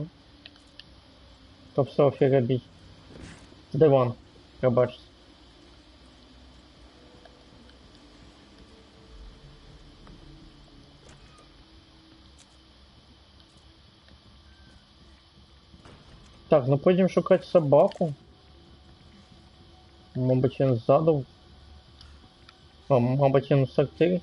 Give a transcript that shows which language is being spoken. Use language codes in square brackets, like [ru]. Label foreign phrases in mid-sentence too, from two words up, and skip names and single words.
[be] Каб селфі рабіць. Дыван, прабачце. [ru] Так, ну пойдем шукать собаку. [uk] Мабуть, він ззаду. А, мабуть, він в сортирі.